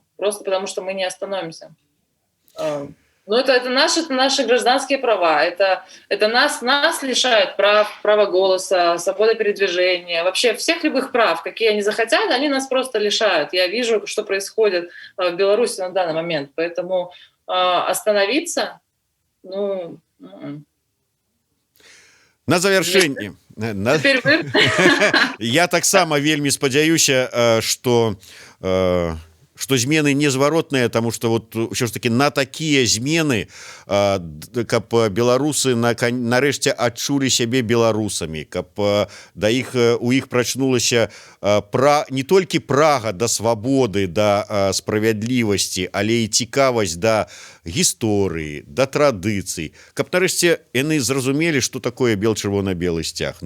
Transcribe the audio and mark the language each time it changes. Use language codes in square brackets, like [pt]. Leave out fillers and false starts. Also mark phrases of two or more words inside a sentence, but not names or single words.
[ru] Просто потому, что мы не остановимся. Ну это наши гражданские права. Это нас лишают права голоса, свободы передвижения. Вообще всех любых прав, какие они захотят, они нас просто лишают. Я вижу, что происходит в Беларуси на данный момент. Поэтому остановиться, ну... [be] На завяршэнне я таксама вельмі спадзяюся, што змены незваротныя, таму што вот ўсё ж таки на такія змены, каб беларусы нарэшце адчулі сябе беларусамі, каб у іх прачнулася не толькі прага да свабоды, да справядлівасці, але і цікавасць да гісторыі, да традыцый, каб нарэшце яны зразумелі, што такое бел-чырвона-белы сцяг.